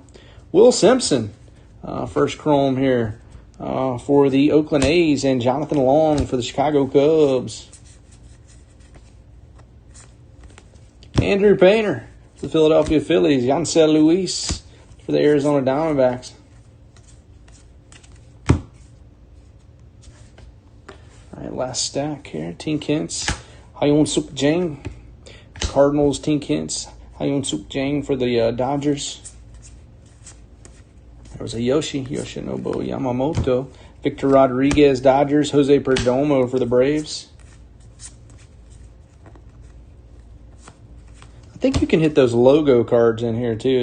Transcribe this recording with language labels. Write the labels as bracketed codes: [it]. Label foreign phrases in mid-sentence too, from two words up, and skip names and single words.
[en] Will Simpson, first chrome here for the Oakland A's, and Jonathan Long for the Chicago Cubs. Andrew Painter for the Philadelphia Phillies. Yancel Luis for the Arizona Diamondbacks. All right, last stack here. Tien Kentz, Hyun Suk Jang. Cardinals, Tien Kentz, Hyun Suk Jang for the Dodgers. There was a Yoshinobu Yamamoto. Victor Rodriguez, Dodgers. Jose Perdomo for the Braves. I think you can hit those logo cards in here too.